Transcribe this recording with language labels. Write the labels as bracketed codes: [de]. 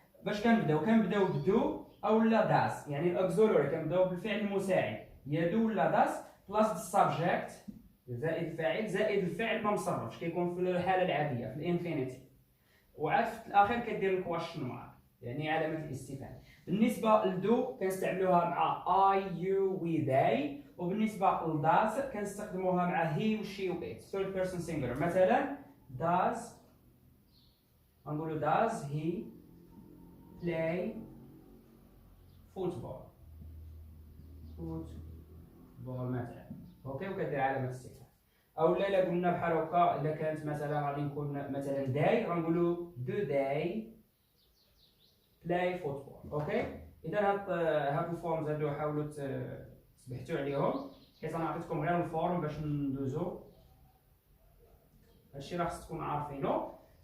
[ar] باش كنبداو بدو او لا داز، يعني الاكزولوري كنبداو بالفعل المساعد يا دو ولا داز بلاس السابجيكت زائد الفاعل زائد الفعل ما مصرفش، كيكون في الحاله العاديه في الانفينيتي، وعاد في الاخير كدير الكويشن مارك يعني علامه الاستفهام. بالنسبه لدو كنستعملوها مع [en] I you we they، [ar] وبالنسبه لداز كنستخدموها مع he و she و it [en] third person singular. [ar] مثلا [en] does [ar] غنقولوا [en] does he play football [ar] مثلا. اوكي وكدير علامه استفهام. او لا قلنا بحال هكا الا كانت مثلا غادي نكون مثلا داي غنقولوا [en] do they play football. [ar] اوكي اذا هاد الفورمز هادو حاولوا تبحثوا عليهم حيت انا عطيتكم غير الفورم باش ندوزو هادشي راه خصكم تكونوا عارفينو.